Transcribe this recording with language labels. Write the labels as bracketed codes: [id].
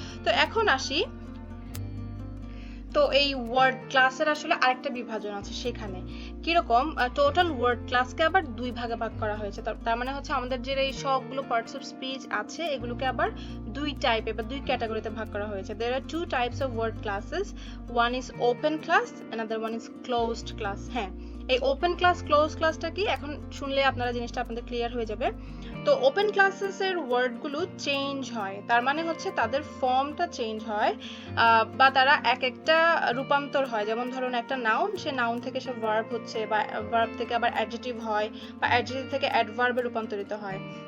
[bn] তো এখন আসি, তো এই ওয়ার্ড ক্লাসের আসলে আরেকটা বিভাজন আছে সেখানে। কিরকম? টোটাল ওয়ার্ড ক্লাসকে আবার দুই ভাগে ভাগ করা হয়েছে। তার মানে হচ্ছে আমাদের যে এই সবগুলো পার্টস অফ স্পিচ আছে এগুলোকে আবার দুই টাইপে বা দুই ক্যাটাগরিতে ভাগ করা হয়েছে। [en] there are two types of word classes, one is open class, another one is closed class. [bn] হ্যাঁ, এই ওপেন ক্লাস ক্লোজ ক্লাসটা কি এখন শুনলে আপনারা জিনিসটা আপনাদের ক্লিয়ার হয়ে যাবে। তো ওপেন ক্লাসেস এর ওয়ার্ডগুলো চেঞ্জ হয়, তার মানে হচ্ছে তাদের ফর্মটা চেঞ্জ হয় বা তারা এক একটা রূপান্তর হয়। যেমন ধরুন একটা নাউন, সে নাউন থেকে সে ভার্ব হচ্ছে, বা ভার্ব থেকে আবার অ্যাডজেক্টিভ হয়, বা অ্যাডজেক্টিভ থেকে অ্যাডভার্বে রূপান্তরিত হয়।